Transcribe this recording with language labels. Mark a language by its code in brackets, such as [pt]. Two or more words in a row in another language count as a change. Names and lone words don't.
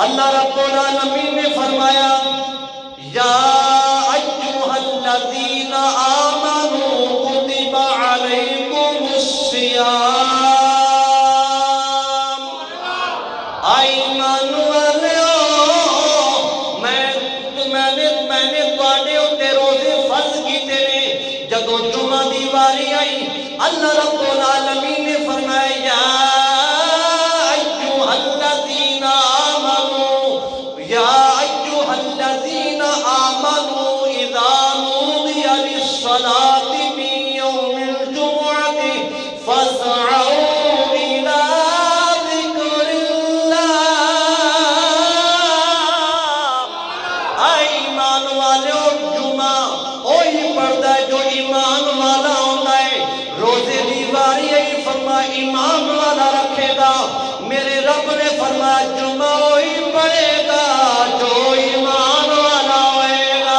[ar] اللہ رب العالمین [pa] نے فرمایا [ar] یا ایھا الذین آمنوا کتب علیکم الصیام، [pa] ایمان والو میں نے تواڈے اُتے روزے فرض کیتے نے۔ جدوں جمعہ دی واری آئی، [ar] اللہ رب العالمین [pa] نے فرمایا [ar] یا ایھا الذین آمنوا، یا ایھا الذین آمنوا اذا نودی للصلاۃ من یوم الجمعۃ فاسعوا الی ذکر اللہ۔ [ur] اے ایمان والو، جمعہ وہی پڑھتا ہے جو ایمان والا ہوتا ہے۔ [pa] روزے دی واری آئی، فرمایا ایمان والا رکھے گا، میرے رب نے فرمایا جمعہ وہی پڑھے گا جو ایمان والا ہوئے گا۔